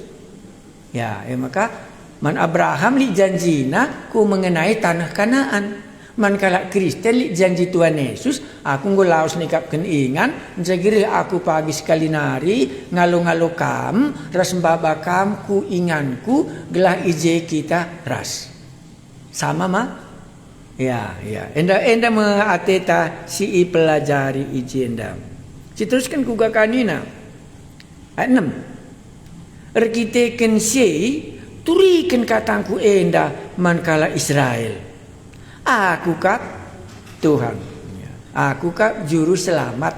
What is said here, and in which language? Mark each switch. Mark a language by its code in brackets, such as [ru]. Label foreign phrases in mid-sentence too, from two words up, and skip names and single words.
[btx] Ya, maka man Abraham li janjina ku mengenai tanah Kanaan. Man kalak Kristen li janji Tuhan Yesus aku ngolaos nikap keningan jagiri aku pagi sekali nari ngalo-ngalo kam ras mbaba kam ku inganku gelah ije kita ras sama mah ya enda ateta si pelajari ije enda si teruskan kuga kanina ayat 6 erkiteken si turiken katangku enda man kala Israel. Aku kap Tuhan. Aku kap juru selamat.